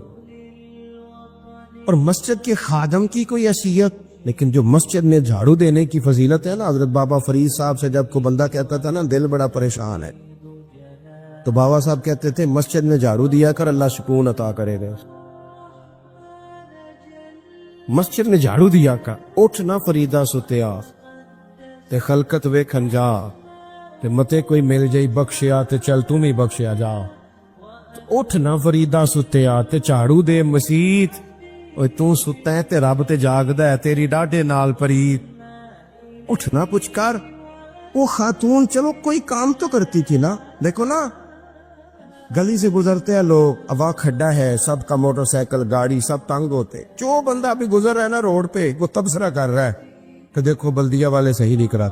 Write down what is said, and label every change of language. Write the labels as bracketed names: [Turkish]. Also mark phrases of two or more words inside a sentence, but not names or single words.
[Urdu] اور مسجد کے خادم کی کوئی حیثیت، لیکن جو مسجد میں جھاڑو دینے کی فضیلت ہے نا، حضرت بابا فرید صاحب سے جب کو بندہ کہتا تھا نا دل بڑا پریشان ہے، تو بابا صاحب کہتے تھے مسجد میں جھاڑو دیا کر، اللہ سکون عطا کرے گا۔ مسجد میں جھاڑو دیا کر، [Punjabi] اٹھ نہ فریدا ستیا تے خلقت ویکھن جا، تے متے کوئی مل جائی بخشیا تے چل تم ہی بخشیا جا۔ اٹھ نہ فریدا ستیا تے جھاڑو دے مسیت، اوے تو ستا ہے تے رب تے جاگدا ہے، تیری ڈاڈے نال پریت۔ اٹھ نہ کچھ کر۔ [Urdu] وہ خاتون چلو کوئی کام تو کرتی تھی نا، دیکھو نا گلی سے گزرتے ہیں لوگ، ابا کھڈا ہے، سب کا موٹر سائیکل گاڑی سب تنگ ہوتے، جو بندہ بھی گزر رہا ہے نا روڈ پہ وہ تبصرہ کر رہا ہے کہ دیکھو بلدیہ والے صحیح نہیں کرا۔